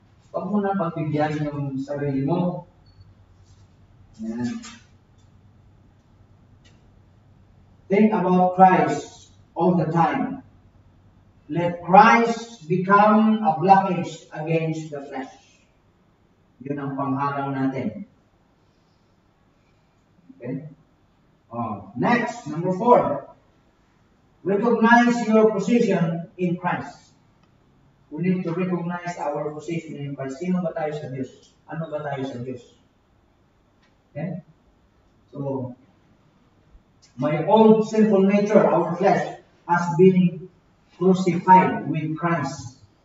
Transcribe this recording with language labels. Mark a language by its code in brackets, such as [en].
[tl] Huwag mo na pagbigyan yung sarili mo. Yan. [en] Think about Christ all the time. Let Christ become a blockage against the flesh. [tl] Yun ang pangharang natin. Okay? [en] Next, number 4. Recognize your position in Christ. We need to recognize our position in Christ. [tl] Sino ba tayo sa Diyos? Ano ba tayo sa Diyos? Okay? [en] So, my old sinful nature, our flesh, has been crucified with Christ.